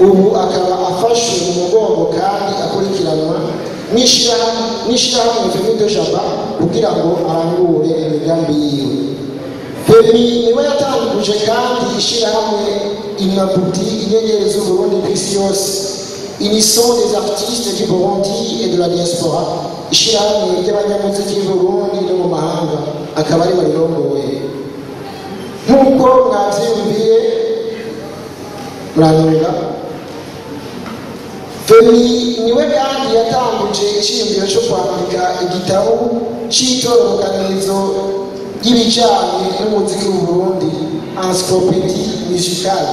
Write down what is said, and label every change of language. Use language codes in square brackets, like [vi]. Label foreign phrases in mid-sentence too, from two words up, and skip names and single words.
[rn] Ubu akaba afashwe mu mugongo kandi akurikiranwa n'ishirahamwe Femi de Jaba kugira ngo arangure imigambi yiwe. Femi niwe yatanguje kandi ishirahamwe Inabuti, inyenyeri z'Uburundi ku isi yose, [fr] Unissons des artistes du Burundi et de la diaspora, [rn] ishirahamwe ry'abanyamuziki b'Uburundi no mu mahanga, akaba ari barirongoye. Nk'uko mwavyumviye muranunga, Femi niwe kandi yatanguje iciyumviro cyo kwandika igitabo cy'itororokanirizo y'ibijanye n'umuziki w'u Burundi, [fr] encyclopédie musicale.